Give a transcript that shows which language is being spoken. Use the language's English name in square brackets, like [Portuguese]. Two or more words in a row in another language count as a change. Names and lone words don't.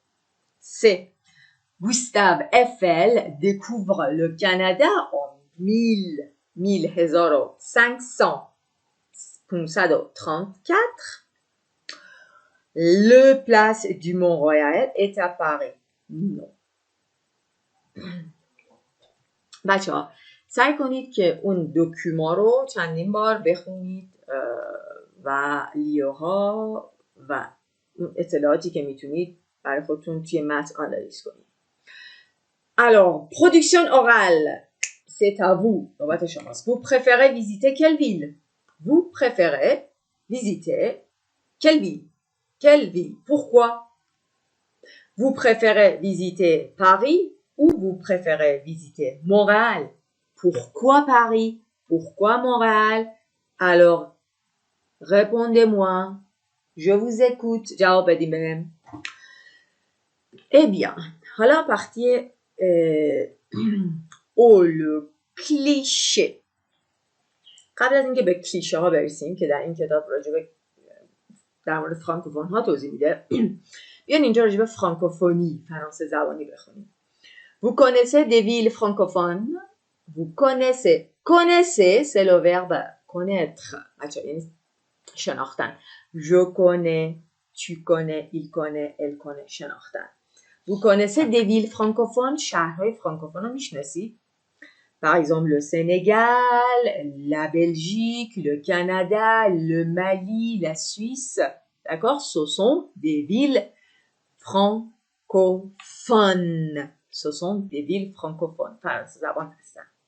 [French] C'est Gustave Eiffel découvre le Canada en 1534. Le place du Mont-Royal est à Paris. Non. [Persian] بچه ها سعی کنید که اون دکوما رو چندین بار بخونید و لیوها و اطلاعاتی که میتونید برای خودتون توی متن آنالیز کنید. [French] Alors, production orale, c'est à vous. Vous préférez visiter quelle ville? Vous préférez visiter quelle ville? Quelle ville? Pourquoi? Vous préférez visiter Paris, Où vous préférez visiter? Montréal. Pourquoi Paris? Pourquoi Montréal? Alors, répondez-moi. Je vous écoute. [Persian] جواب بدیم بهم. [French] Eh bien, حالا partie le cliché. [Persian] قبل از اینکه به کلیشه ها برسیم که در این کتاب راجع به در مورد فرانکوفون ها توضیح میده بیان اینجا راجع به فرانکوفونی فرانسه زبانی بخونیم. [French] Vous connaissez des villes francophones? Vous connaissez. Connaissez, c'est le verbe connaître. [Persian] یعنی شناختن. [French] Je connais, tu connais, il connaît, elle connaît. [Persian] شناختن. [French] Vous connaissez des villes francophones? [Persian] شهرهای فرانکوفون رو میشناسید؟ [French] Par exemple, le Sénégal, la Belgique, le Canada, le Mali, la Suisse. D'accord? Ce sont des villes francophones. Ce sont des villes francophones. Enfin, c'est d'abord ça.